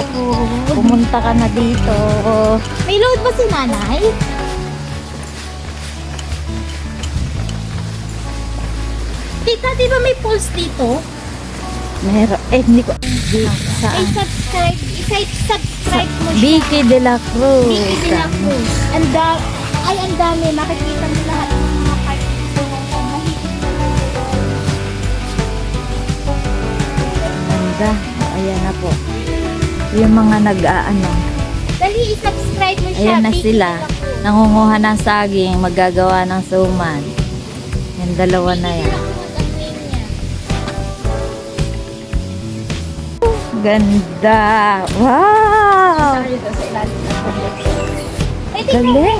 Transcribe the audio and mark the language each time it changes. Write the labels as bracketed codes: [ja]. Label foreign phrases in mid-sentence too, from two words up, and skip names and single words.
[tl] Pumunta ka na dito. May load ba si nanay? Tita, di ba may pulse dito? Meron. Eh, hindi ko. Saan? I-subscribe mo siya. Vicky de la Cruz. Vicky de la Cruz. Ang dami. Makikita mo lahat ng mga parts dito. Ganda. Ayan na po. Yung mga nag-aano. Dali, i-subscribe mo siya. Ayan na Vicky sila. de la Cruz. Nangunguha ng saging. Maggagawa ng suman. Yung dalawa na Vicky de yan. la Cruz ang name niya. Ganda. Wow. Tayo doon sa ilalim ng pagkakas. Ay, Galing.